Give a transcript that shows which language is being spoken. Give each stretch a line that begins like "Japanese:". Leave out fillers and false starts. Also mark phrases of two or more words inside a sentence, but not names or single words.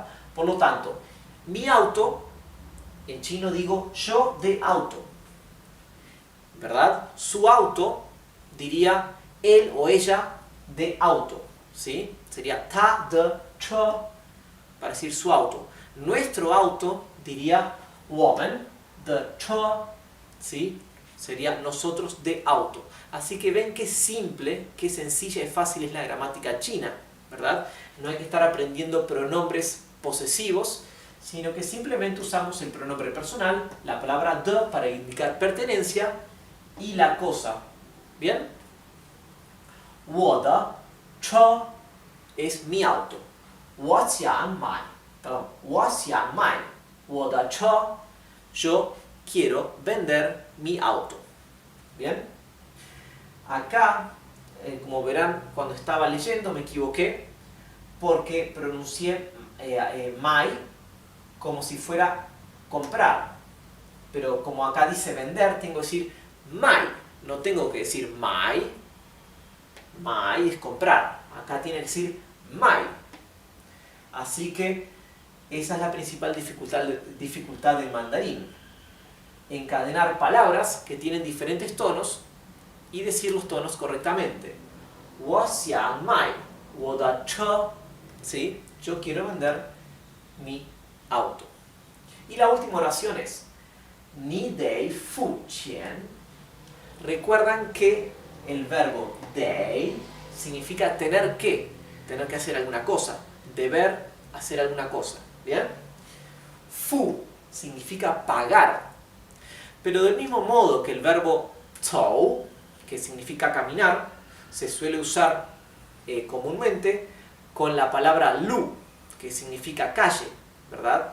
Spanish: Por lo tanto, mi auto, en chino digo yo de auto, ¿verdad? Su auto diría él o ella de auto, ¿sí? Sería
Chinese: 他的车
Spanish: para decir su auto. Nuestro auto diría
Chinese: 我们的车,
Spanish: ¿sí? Sería nosotros de auto. Así que ven qué simple, qué sencilla y fácil es la gramática china, ¿verdad? No hay que estar aprendiendo pronombres posesivos, sino que simplemente usamos el pronombre personal, la palabra de para indicar pertenencia y la cosa. ¿Bien?
Chinese: 我的车,
Spanish: es mi auto.
Chinese: 我想买, perdón, 我想买我的车.
Spanish: Yo quiero vender mi auto. ¿Bien? Acá, como verán, cuando estaba leyendo me equivoqué porque pronuncié my como si fuera comprar. Pero como acá dice vender, tengo que decir my. No tengo que decir my. My es comprar. Acá tiene que decir my. Así que esa es la principal dificultad del mandarín. Encadenar palabras que tienen diferentes tonos y decir los tonos correctamente.
Chinese: 我想买我的车.
Spanish: ¿Sí? Yo quiero vender mi auto. Y la última oración es
Chinese: 你得付钱.
Spanish: Recuerdan que el verbo 得 significa tener que hacer alguna cosa, deber hacer alguna cosa. ¿Bien? Fu significa pagar. Pero del mismo modo que el verbo 走, que significa caminar, se suele usar comúnmente con la palabra lu, que significa calle, ¿verdad?